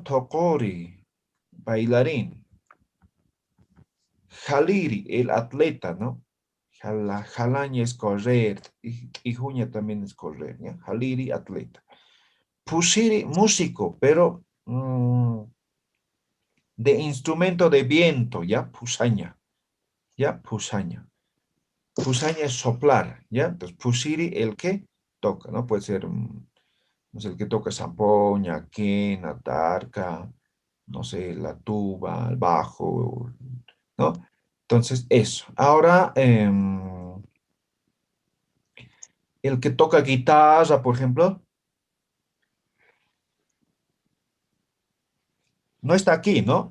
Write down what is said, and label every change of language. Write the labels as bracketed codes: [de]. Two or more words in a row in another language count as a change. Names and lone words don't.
[es] Tokori, bailarín. Jaliri, el atleta, ¿no? Jalaña es correr, y juña también es correr, ¿ya? Jaliri, atleta. Pushiri, músico, pero de instrumento de viento, ¿ya? Pusaña, ¿ya? Pusaña. Pusaña es soplar, ¿ya? Entonces, pushiri, el que toca, ¿no? Puede ser, no sé, el que toca zampoña, quena, tarca, no sé, la tuba, el bajo, ¿no? Entonces, eso. Ahora, el que toca guitarra, por ejemplo, no está aquí, ¿no?